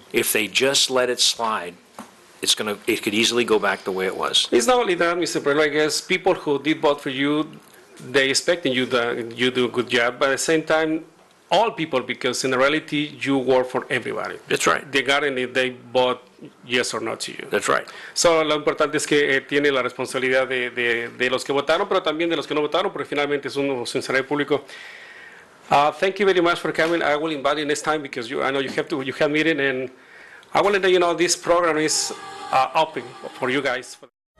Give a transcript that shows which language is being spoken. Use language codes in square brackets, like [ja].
[en] If they just let it slide, it could easily go back the way it was. It's not only that, Mr. Perello. I guess people who did vote for you, they expecting you do a good job, but at the same time, all people, because in reality, you work for everybody. That's right. Regarding if they vote yes or no to you. That's right. [es] So, lo importante es que tiene la responsabilidad de los que votaron, pero también de los que no votaron, porque finalmente es un funcionario público. [en] Thank you very much for coming. I will invite you next time, because I know you have meeting, and I will let you know this program is open for you guys.